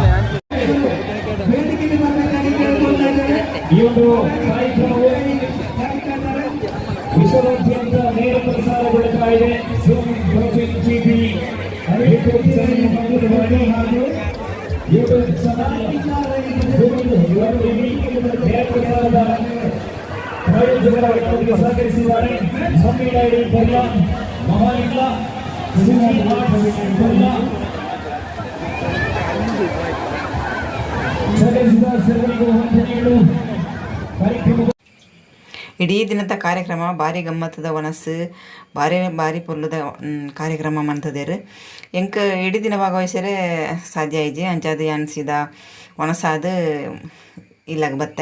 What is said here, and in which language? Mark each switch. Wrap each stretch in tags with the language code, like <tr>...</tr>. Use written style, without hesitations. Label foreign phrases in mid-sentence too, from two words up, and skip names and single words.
<kn>ಈ ಒಂದು ಕಾರ್ಯಕ್ರಮವು ವಿಶ್ವದಾದ್ಯಂತ ನೇರ ಪ್ರಸಾರಗೊಳ್ಳುತ್ತಾ ಇದೆ. ಟಿವಿ ಯೂಟ್ಯೂಬ್ ನೇರ ಪ್ರಸಾರದ ಪ್ರಾಯೋಜಕರಾಗಿ ಸಹಕರಿಸಿದ್ದಾರೆ. ಸಂವಿಧಾನ ಬರ್ಲ ಮಹಾಲಿಂಗ</kn> <tcy>ಇಡೀ ದಿನದ ಕಾರ್ಯಕ್ರಮ ಭಾರಿ ಗಮ್ಮತ್ತದ ಒನಸು ಭಾರಿ ಪೊರ್ಲುದ ಕಾರ್ಯಕ್ರಮ ಮಂತದೇರು ಎಂಕ್ ಇಡೀ ದಿನ ಭಾಗವಹಿಸರೆ ಸಾಧ್ಯ ಐಜಿ ಅಂಚಾದ ಅನಿಸಿದ ಒನಸಾದ ಇಲ್ಲಾಗ ಬತ್ತೆ.</tcy>